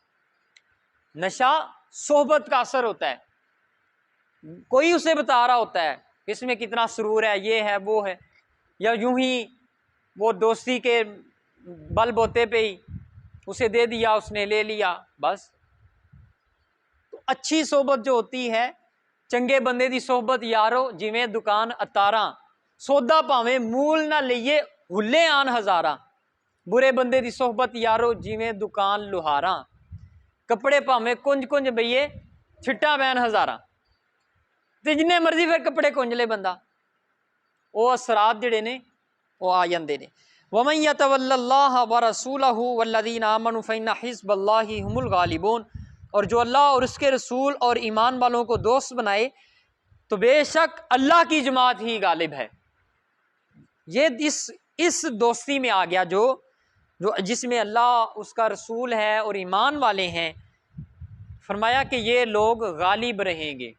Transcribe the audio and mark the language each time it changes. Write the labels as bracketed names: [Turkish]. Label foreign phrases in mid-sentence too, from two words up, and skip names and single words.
[Urdu] نشہ صحبت کا اثر ہوتا ہے، کوئی اسے بتا رہا ہوتا ہے اس میں کتنا سرور ہے، یہ ہے وہ ہے، یا یوں ہی وہ دوستی کے بل بوتے پہ ہی اسے دے دیا، اس نے لے لیا، بس۔ تو اچھی صحبت جو ہوتی ہے، [Punjabi] چنگے بندے دی صحبت یارو جویں دکان اتاراں، سودا پاویں مول نہ لئیے ہلے آن ہزاراں، برے بندے دی صحبت یارو جویں دکان لوہاراں، کپڑے پاویں کنج کنج بئیے چھٹا بین ہزاراں۔ تے جنے مرضی پھر کپڑے کنج لے بندہ، وہ اثرات جڑے نے وہ آ جاندے نے۔ [Arabic] وَمَن يَتَوَلَّ اللَّهَ وَرَسُولَهُ وَالَّذِينَ آمَنُوا فَإِنَّ حِزْبَ اللَّهِ هُمُ الْغَالِبُونَ، [Urdu] اور جو اللہ اور اس کے رسول اور ایمان والوں کو دوست بنائے تو بے شک اللہ کی جماعت ہی غالب ہے۔ یہ اس دوستی میں آ گیا جو جس میں اللہ اس کا رسول ہے اور ایمان والے ہیں، فرمایا کہ یہ لوگ غالب رہیں گے۔